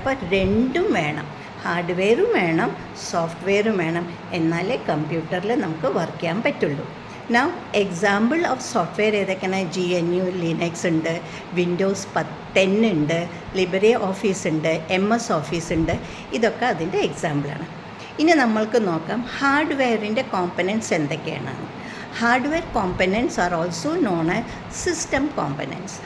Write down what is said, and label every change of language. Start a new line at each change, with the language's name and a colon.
Malayalam: അപ്പോൾ രണ്ടും വേണം, ഹാർഡ്വെയറും വേണം, സോഫ്റ്റ്വെയറും വേണം, എന്നാലേ കമ്പ്യൂട്ടറിൽ നമുക്ക് വർക്ക് ചെയ്യാൻ പറ്റുള്ളൂ.
English: Now example of software
Malayalam: ഏതൊക്കെയാണ്? GNU ലിനക്സ് ഉണ്ട്, വിൻഡോസ് 10 ഉണ്ട്, ലിബറെ ഓഫീസ് ഉണ്ട്, MS ഓഫീസ് ഉണ്ട്. ഇതൊക്കെ അതിൻ്റെ എക്സാമ്പിളാണ്. ഇനി നമ്മൾക്ക് നോക്കാം ഹാർഡ്വെയറിൻ്റെ കോമ്പനൻറ്റ്സ് എന്തൊക്കെയാണ്.
English: Hardware components are also known as system components.